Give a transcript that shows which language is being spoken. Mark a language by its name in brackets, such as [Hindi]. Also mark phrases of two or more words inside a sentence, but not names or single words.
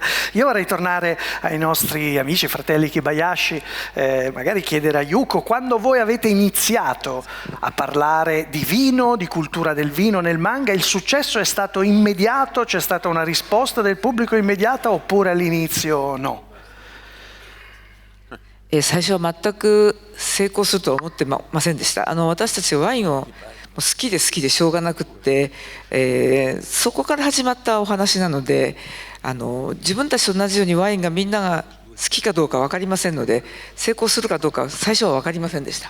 [Italian] Io vorrei tornare ai nostri amici, fratelli Kibayashi, magari chiedere a Yuko, quando voi avete iniziato a parlare di vino, di cultura del vino nel manga, il successo è stato immediato? C'è stata una risposta del pubblico immediata oppure all'inizio no? [Japanese] 最初は全く成功するとは思ってませんでした。私たちワインを好きでしょうがなくって、そこから始まったお話なので、自分たちと同じようにワインがみんなが好きかどうか分かりませんので、成功するかどうか最初は分かりませんでした。